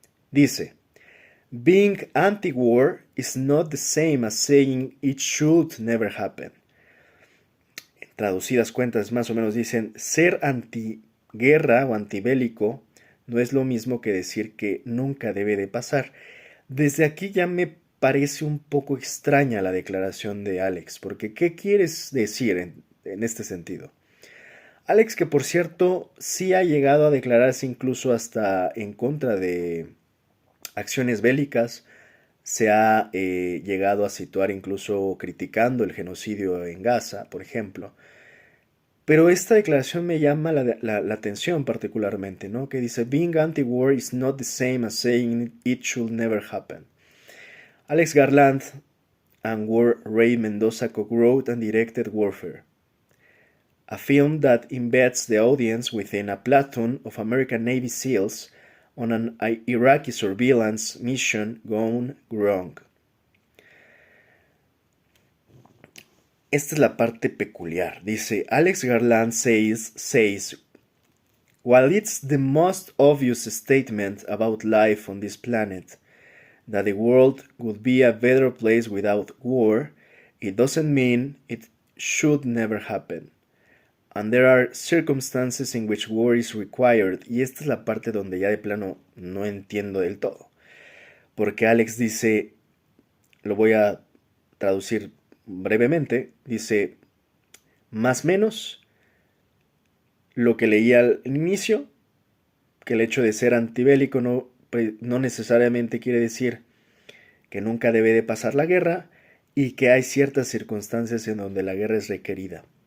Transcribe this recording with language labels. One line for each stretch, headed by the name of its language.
Spanish: Dice,
English: being anti-war is not the same as saying it should never happen.
Spanish: En traducidas cuentas más o menos dicen, ser antiguerra o antibélico no es lo mismo que decir que nunca debe de pasar. Desde aquí ya me parece un poco extraña la declaración de Alex, porque ¿qué quieres decir en este sentido? Alex, que por cierto sí ha llegado a declararse incluso hasta en contra de acciones bélicas, se ha llegado a situar incluso criticando el genocidio en Gaza, por ejemplo. Pero esta declaración me llama la atención particularmente, ¿no? Que dice,
English: being anti-war is not the same as saying it should never happen. Alex Garland and Ray Mendoza co-wrote and directed Warfare, a film that embeds the audience within a platoon of American Navy SEALs on an Iraqi surveillance mission gone wrong.
Spanish: Esta es la parte peculiar. Dice,
English: Alex Garland says, while it's the most obvious statement about life on this planet, that the world would be a better place without war, it doesn't mean it should never happen. And there are circumstances in which war is required.
Spanish: Y esta es la parte donde ya de plano no entiendo del todo. Porque Alex dice, lo voy a traducir brevemente, dice, más o menos lo que leí al inicio, que el hecho de ser antibélico no necesariamente quiere decir que nunca debe de pasar la guerra y que hay ciertas circunstancias en donde la guerra es requerida.